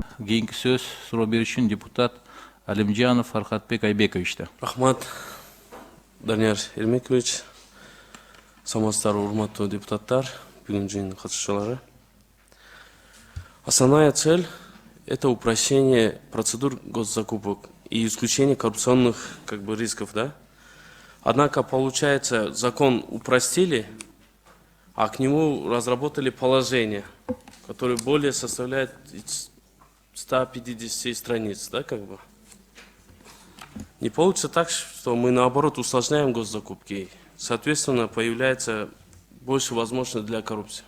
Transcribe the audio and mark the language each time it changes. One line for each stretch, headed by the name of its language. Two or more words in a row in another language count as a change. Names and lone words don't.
Kyrgyz: Кейинки сөз суроо беришин депутат Алимжанов Фархатбек Айбековичте. Рахмат, Данияр Ермекович, самастар урматтуу депутаттар, бүгүн жыйын катышуучулары.
Russian: Основная цель – это упрощение процедур госзакупок и исключение коррупционных рисков, да? Однако, получается, закон упростили, а к нему разработали положение, которое более составляет 150 страниц, да, Не получится так, что мы наоборот усложняем госзакупки, соответственно, появляется больше возможностей для коррупции.